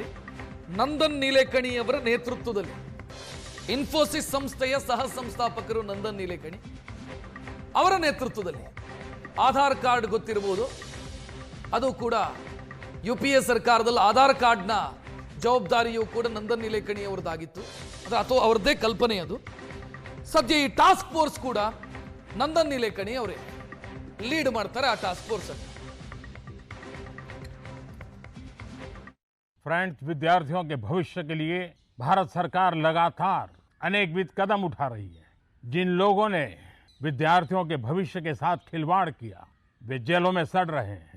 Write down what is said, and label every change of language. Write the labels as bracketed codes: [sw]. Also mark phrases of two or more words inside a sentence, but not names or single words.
[kn] ನಂದನ್ ನೀಲೇಕಣಿ ಅವರ ನೇತೃತ್ವದಲ್ಲಿ ಇನ್ಫೋಸಿಸ್ ಸಂಸ್ಥೆಯ ಸಹ ಸಂಸ್ಥಾಪಕರು ನಂದನ್ ನೀಲೇಕಣಿ ಅವರ ನೇತೃತ್ವದಲ್ಲಿ ಆಧಾರ್ ಕಾರ್ಡ್ ಗೊತ್ತಿರಬಹುದು, ಅದು ಕೂಡ UPA ಸರ್ಕಾರದಲ್ಲಿ ಆಧಾರ್ ಕಾರ್ಡ್ನ ಜವಾಬ್ದಾರಿಯೂ ಕೂಡ ನಂದನ್ ನೀಲೇಕಣಿ ಅವರದಾಗಿತ್ತು, ಅಥವಾ ಅವರದ್ದೇ ಕಲ್ಪನೆ ಅದು. ಸದ್ಯ ಈ [en] task force [kn] ಕೂಡ ನಂದನ್ ನೀಲೇಕಣಿ ಅವರೇ ಲೀಡ್ ಮಾಡ್ತಾರೆ ಆ [en] task force [kn] ಅನ್ನು. [hi] फ्रेंड्स, विद्यार्थियों के भविष्य के लिए भारत सरकार लगातार अनेकविध कदम उठा रही है. जिन लोगों ने विद्यार्थियों के भविष्य के साथ खिलवाड़ किया वे जेलों में सड़ रहे हैं.